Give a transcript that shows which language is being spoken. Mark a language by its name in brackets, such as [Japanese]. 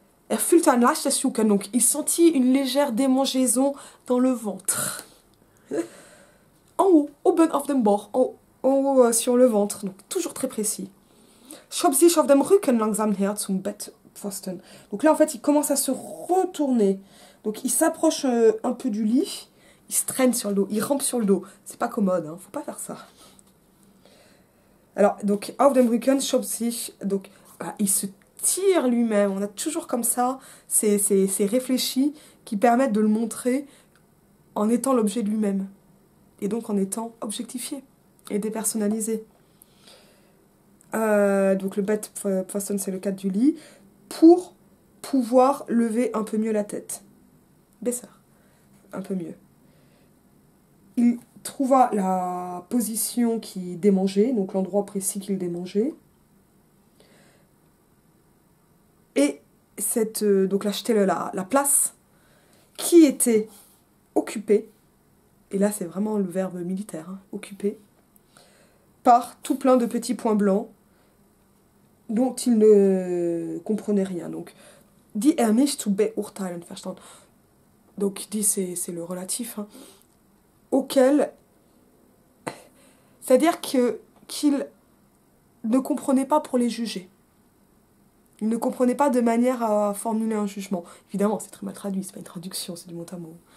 [German] Fühlte ein leichtes Jucken, [French] donc il sentit une légère démangeaison dans le ventre. En haut, [German] oben auf dem Bauch, [French] en haut sur le ventre, donc toujours très précis. [German] Schob sich auf dem Rücken langsam her zum Bettpfosten. [French] Donc là, en fait, il commence à se retourner. Donc il s'approche un peu du lit, il se traîne sur le dos, il rampe sur le dos. C'est pas commode, hein, faut pas faire ça. Alors, donc, [German] auf dem Rücken, schob sich, [French] donc, voilà, il se tire lui-même. On a toujours comme ça ces réfléchis qui permettent de le montrer en étant l'objet de lui-même. Et donc en étant objectifié et dépersonnalisé. Donc le Bettpfosten, c'est le cadre du lit, pour pouvoir lever un peu mieux la tête. Besser, un peu mieux. Il trouva la position qui démangeait, donc l'endroit précis qu'il démangeait. Et donc la Stelle, la place, qui était occupée, et là c'est vraiment le verbe militaire, hein, occupé, par tout plein de petits points blancs dont il ne comprenait rien. [German] Donc, die nicht zu beurteilen verstand. [French] Donc, dit c'est le relatif, hein, auquel, c'est-à-dire qu'il ne comprenait pas pour les juger. Il ne comprenait pas de manière à formuler un jugement. Évidemment, c'est très mal traduit, c'est pas une traduction, c'est du mot à mot.